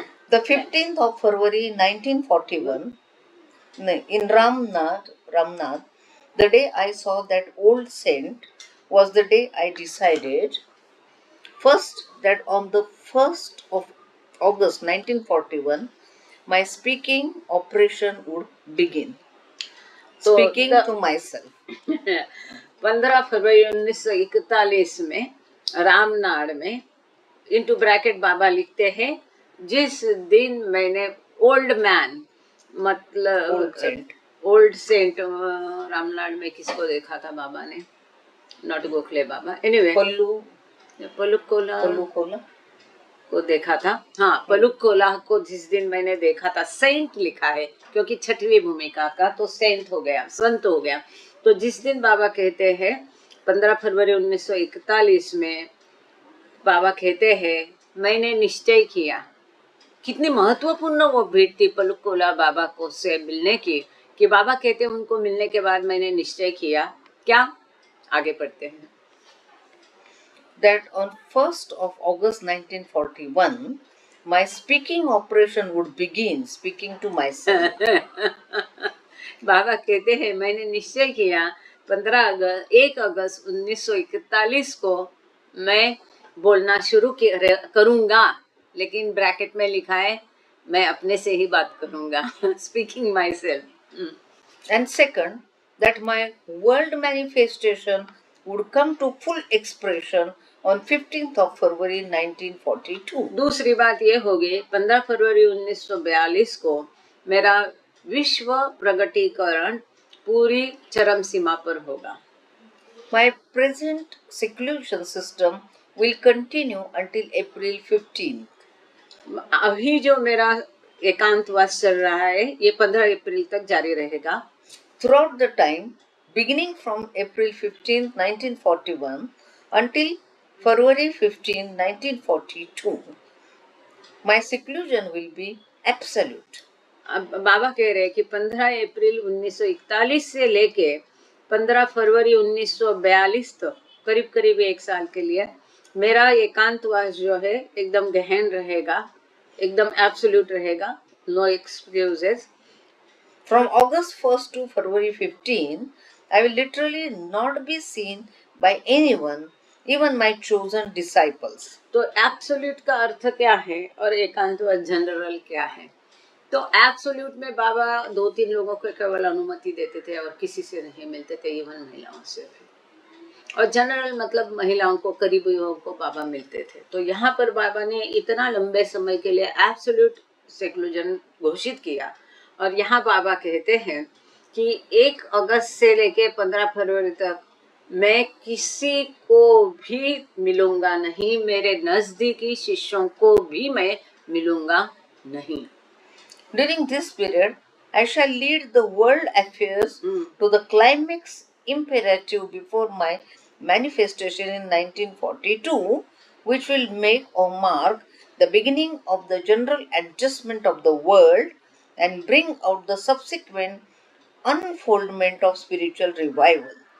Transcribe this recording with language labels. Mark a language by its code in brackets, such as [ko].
[en] The 15th of February 1941 in Ramnath, the day I saw that old saint, was the day I decided first that on the 1st of August 1941 my speaking operation would begin. Speaking to myself. [hi] 15 फरवरी 1941 में रामनाड़ में [en] into bracket [hi] बाबा लिखते हैं, जिस दिन मैंने [en] old man [hi] मतलब [en] old saint [hi] रामनाड़ में किसको देखा था बाबा ने, [en] not Gokhale Baba, anyway [hi] पलुकोला पलुकोला को देखा था। हाँ, पलुकोला को जिस दिन मैंने देखा था, सेंट लिखा है क्योंकि छठवीं भूमिका का, तो सेंट हो गया, संत हो गया। तो जिस दिन बाबा कहते हैं 15 फरवरी 1941 में बाबा कहते हैं मैंने निश्चय किया। कितनी महत्वपूर्ण वो भेंट थी पलुकोला बाबा को से मिलने की, कि बाबा कहते हैं उनको मिलने के बाद मैंने निश्चय किया क्या। आगे पढ़ते हैं। [en] that on 1st of August 1941 my speaking operation would begin, speaking to myself. [hi] बाबा कहते हैं मैंने निश्चय किया 1 अगस्त 1941 को मैं बोलना शुरू करूंगा, लेकिन ब्रैकेट में लिखा है मैं अपने से ही बात करूंगा, [en] Speaking myself. And second, that my world manifestation would come to full expression on 15th of February 1942. [hi] दूसरी बात ये होगी 15 फरवरी 1942 को मेरा विश्व प्रगटीकरण पूरी चरम सीमा पर होगा। [en] My present seclusion system will continue until April 15th. [hi] अभी जो मेरा एकांतवास चल रहा है ये 15 अप्रैल तक जारी रहेगा। [en] Throughout the time, beginning from April 15, 1941 until February 15, 1942, my seclusion will be absolute. [hi] अब बाबा कह रहे हैं कि 15 अप्रैल 1941 से लेके 15 फरवरी 1942 तक करीब करीब 1 साल के लिए मेरा एकांतवास जो है एकदम गहन रहेगा, एकदम एब्सोल्यूट रहेगा, [en] No excuses. From August 1st to February 15, I will literally not be seen by anyone, even my chosen disciples. [hi] तो एब्सोल्यूट का अर्थ क्या है और एकांतवास जनरल क्या है? तो एब्सोल्यूट में बाबा 2-3 लोगों को केवल अनुमति देते थे और किसी से नहीं मिलते थे, इवन महिलाओं से भी। और जनरल मतलब महिलाओं को, करीबियों को बाबा मिलते थे। तो यहाँ पर बाबा ने इतना लंबे समय के लिए एब्सोल्यूट सेक्लूजन घोषित किया। और यहाँ बाबा कहते हैं कि 1 अगस्त से लेके 15 फरवरी तक मैं किसी को भी मिलूंगा नहीं, मेरे नजदीकी शिष्यों को भी मैं मिलूंगा नहीं। [en] During this period, I shall lead the world affairs to the climax imperative before my manifestation in 1942, which will make or mark the beginning of the general adjustment of the world and bring out the subsequent unfoldment of spiritual revival.